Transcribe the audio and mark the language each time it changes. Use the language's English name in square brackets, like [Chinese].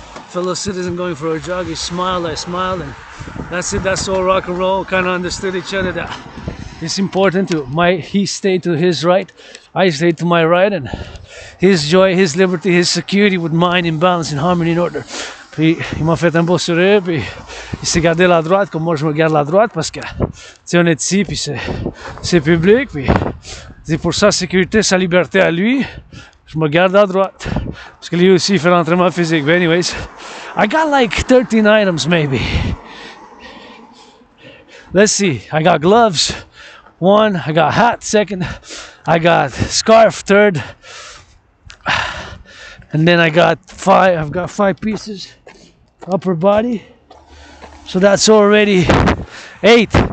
[English] fellow citizen going for a jog. He smiled, I smiled, and that's it. That's all rock and roll. Kind of understood each other. That it's important to he stayed to his right, I stayed to my right, and his joy, his liberty, his security with mine in balance, in harmony, in order. [French] Puis il m'a fait un beau sourire, puis il s'est gardé la droite comme moi je me garde la droite parce que on est ici, puis c'est public, puis c'est pour sa sécurité, sa liberté à lui, je me garde à droite parce que lui aussi il fait l'entraînement physique. [English] But anyways, I got like 13 items maybe. Let's see, I got gloves, 1, I got hat, 2nd, I got scarf, 3rd, and then I got 5. I've got 5 pieces, upper body, so that's already 8.